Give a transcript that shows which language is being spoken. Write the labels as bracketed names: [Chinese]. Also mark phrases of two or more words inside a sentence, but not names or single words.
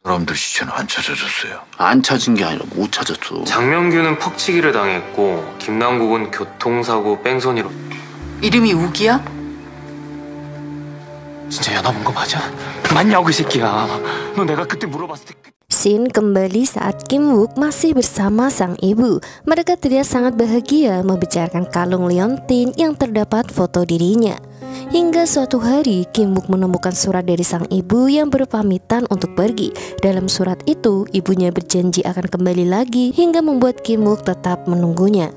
[Korean] 사람들 시체는 안 찾아졌어요. 안 찾은 게 아니라 못 찾았어. 장명규는 퍽치기를 당했고 김남국은 교통사고 뺑소니로. 이름이 우기야? 진짜 연하 본 거 맞아? 맞냐고 이 새끼야. 너 내가 그때 물어봤을 때. [Indonesian] Scene kembali saat Kim Wook masih bersama sang ibu. Mereka terlihat sangat bahagia membicarakan kalung liontin yang terdapat foto dirinya. Hingga suatu hari Kim Wook menemukan surat dari sang ibu yang berpamitan untuk pergi. Dalam surat itu, ibunya berjanji akan kembali lagi hingga membuat Kim Wook tetap menunggunya.